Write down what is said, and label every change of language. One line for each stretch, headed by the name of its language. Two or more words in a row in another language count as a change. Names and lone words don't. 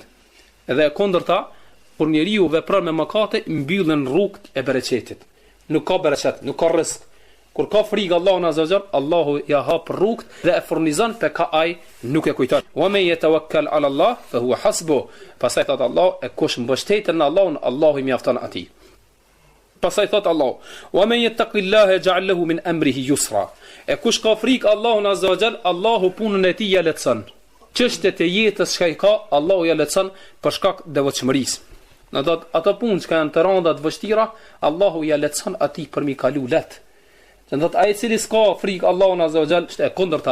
Albanian: Edhe e kundërta, kur njeriu vepron me mëkate, mbyllen rrugët e bereqetit. Nuk ka bereqet, nuk ka rrezik. Kur ka frikë Allahun
Arabic: عز وجل,
Albanian: Allahu ja hap rrugët dhe e furnizon pe ka ai nuk e kujton.
Arabic: ومن يتوكل على الله فهو حسبه.
Albanian: Pastaj thot Allah, e kush mbështetet në Allahun, Allahu i mjafton atij. Pastaj thot
Arabic: Allah: "ومن يتق الله يجعل له من أمره يسرا."
Albanian: E kush ka frikë Allahun
Arabic: عز وجل,
Albanian: Allahu punën e tij ja lehtëson. Çështjet e jetës që ai ka, Allahu ja lehtëson për shkak devotshmërisë. Në ato punë që janë të rënda të vështira, Allahu ja lehtëson atij për mi kalu lehtë. Që ai i cili s'ka frikë Allahun
Arabic: عز وجل,
Albanian: është e kundërta.